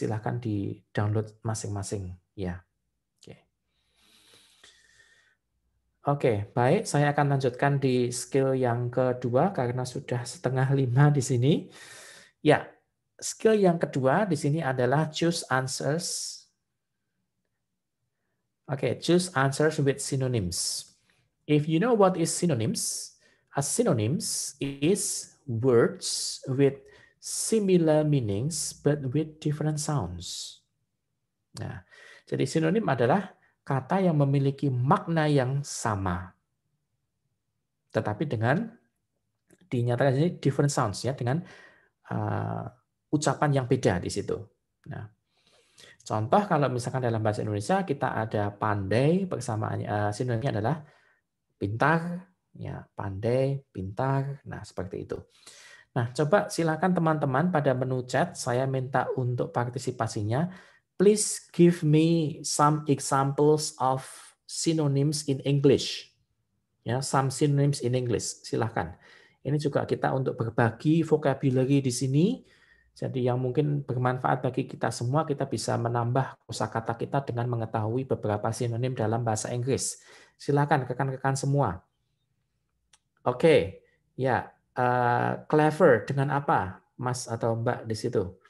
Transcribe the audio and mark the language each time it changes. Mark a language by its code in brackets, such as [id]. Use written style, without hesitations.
[id] Silakan di-download masing-masing. Ya. Oke, baik. Saya akan lanjutkan di skill yang kedua karena sudah 4:30 di sini. Ya, skill yang kedua di sini adalah choose answers. [en] Oke, choose answers with synonyms. If you know what is synonyms, a synonyms is words with similar meanings but with different sounds. [id] Nah, jadi sinonim adalah kata yang memiliki makna yang sama, tetapi dengan dinyatakan ini [en] different sounds [id] ya, dengan ucapan yang beda di situ. Nah, contoh kalau misalkan dalam bahasa Indonesia kita ada pandai, persamaannya sinonimnya adalah pintar, ya pandai, pintar. Nah, seperti itu. Nah, coba silakan teman-teman pada menu chat saya minta untuk partisipasinya. [en] Please give me some examples of synonyms in English. Ya, some synonyms in English. [id] Silakan. Ini juga kita untuk berbagi vocabulary di sini. Jadi yang mungkin bermanfaat bagi kita semua, kita bisa menambah kosakata kita dengan mengetahui beberapa sinonim dalam bahasa Inggris. Silakan rekan-rekan semua. Oke, ya, clever dengan apa, Mas atau Mbak di situ?